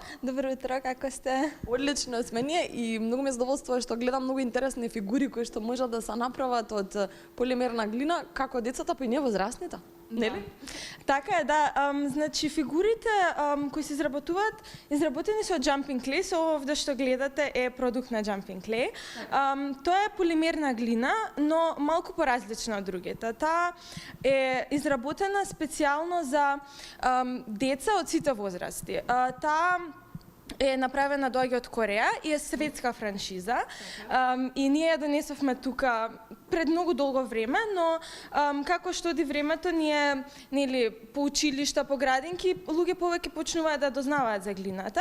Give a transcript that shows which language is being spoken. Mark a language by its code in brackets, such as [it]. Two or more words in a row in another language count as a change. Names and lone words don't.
[mk] Добро утро, како сте? Одлично сме ние и многу ме задоволствува што гледам многу интересни фигури кои што можат да се направат од полимерна глина, како децата па и невозрастните, нели? Така е, да. Значи, фигурите кои се изработени се од jumping clay, со овде што гледате е продукт на jumping clay. Тоа е полимерна глина, но малку поразлична од другите. Таа е изработена специјално за деца од сите возрасти. Таа е направена доаѓа од Кореја и е светска франшиза. И ние ја донесовме тука пред многу долго време, но како што оди времето, ние нели по училишта, по градинки, луѓе повеќе почнуваат да дознаваат за глината.